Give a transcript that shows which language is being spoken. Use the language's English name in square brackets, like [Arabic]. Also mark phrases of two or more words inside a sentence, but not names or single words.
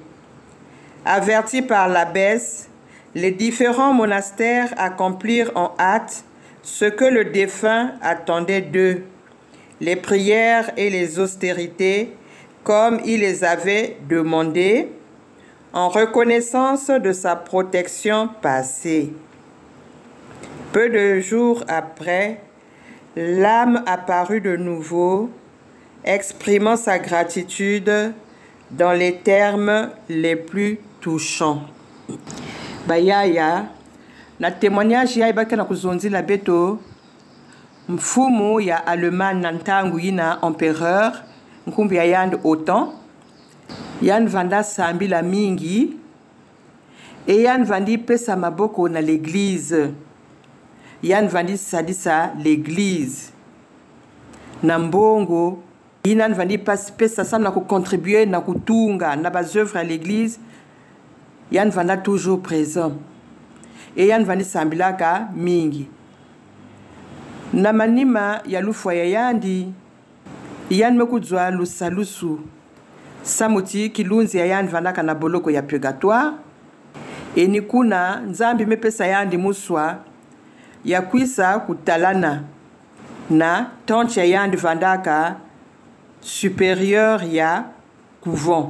[French] Avertis par l'abbesse, les différents monastères accomplirent en hâte ce que le défunt attendait d'eux, les prières et les austérités, comme il les avait demandées, en reconnaissance de sa protection passée. Peu de jours après, l'âme apparut de nouveau, exprimant sa gratitude dans les termes les plus touchants. [Kituba (Democratic Republic of Congo)] Bayaya, na témoignage ya ibaka na kuzonzila beto, mfumu ya Allemagne na ntangu yina empereur, nkumbi ya yand autant, yan vanda sambila mingi, et yan vandi pesa maboko na l'église. Yan vandi sadisa l'église. Na mbongo, yinan vandi pesa sam na contribuer na kutunga na bas [French] œuvres à l'église. [Kituba (Democratic Republic of Congo)] Yan vanda toujours présent. Et yan vandi sambilaka mingi. Na manima ya lufwa ya yandi, yan mekuzwa lusalusu. Samuti kilunzi ya yan vandaka na boloko ya purgatoire. E nikuna nzambi mepesa yandi muswa ya kwisa kutalana na tante ya yandi vandaka supérieur ya couvent.